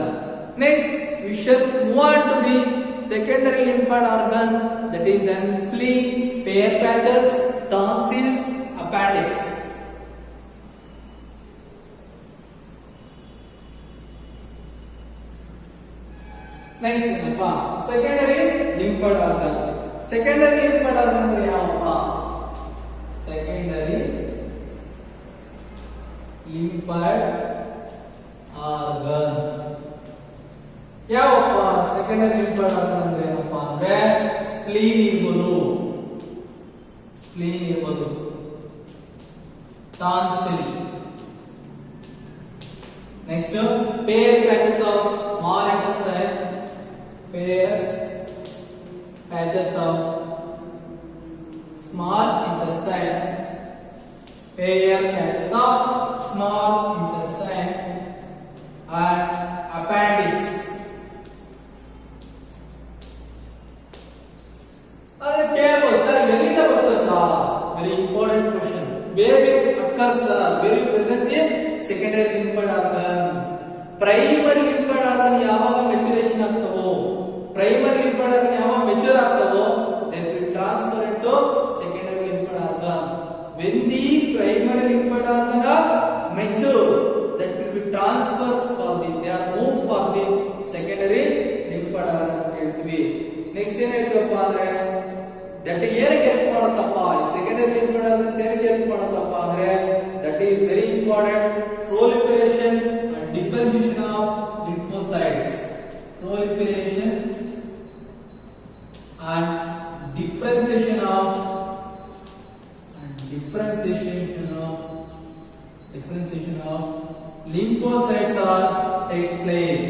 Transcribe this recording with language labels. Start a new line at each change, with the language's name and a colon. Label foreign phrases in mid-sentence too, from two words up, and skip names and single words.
English: Next, we shall move on to the secondary lymphoid organ, that is an spleen, Peyer's patches, tonsils, appendix.
Kannada: Next ಏನಪ್ಪಾ?
English: secondary lymphoid organ. Secondary lymphoid organ
Kannada: ಅಂದ್ರೆ ಯಾವಪ್ಪ?
English: Secondary lymphoid organ
Kannada: ಯಾವಪ್ಪ?
English: secondary lymphoid organ
Kannada: ಅಂದ್ರೆ ಏನಪ್ಪಾ ಅಂದ್ರೆ ಸ್ಪ್ಲೀನ್ ಇರ್ಬೋದು, ಸ್ಪ್ಲೀನ್ ಇರ್ಬೋದು, ಟಾನ್ಸಿಲ್.
English: next Peyer patches of small intestine, Peyer's patches of small intestine, Peyer patches of small intestine and appendix. Very important question. Where it occurs, where it present in secondary lymphoid organ. Primary lymphoid organ
Kannada: ಯಾವಾಗ maturation ಆಗ್ತವೋ,
English: primary lymphoid organ
Kannada: ಯಾವಾಗ mature ಆಗ್ತವೋ,
English: then we transfer it to secondary lymphoid organ. When the primary lymphoid organ are mature, that will be transferred for the, they are moved for the secondary lymphoid organ
Kannada: ಅಂತ ಹೇಳ್ತೀವಿ. ನೆಕ್ಸ್ಟ್ ಏನ್ ಹೇಳ್ತೀವಪ್ಪ ಅಂದ್ರೆ that ಏನಕ್ಕೆ ಹೆಲ್ಪ್ ಮಾಡುತ್ತಪ್ಪ,
English: secondary lymphoid organs
Kannada: ಏನಕ್ಕೆ ಹೆಲ್ಪ್ ಮಾಡುತ್ತಪ್ಪ ಅಂದ್ರೆ
English: that is very important, proliferation and differentiation of lymphocytes. Proliferation and differentiation of lymphocytes are takes place.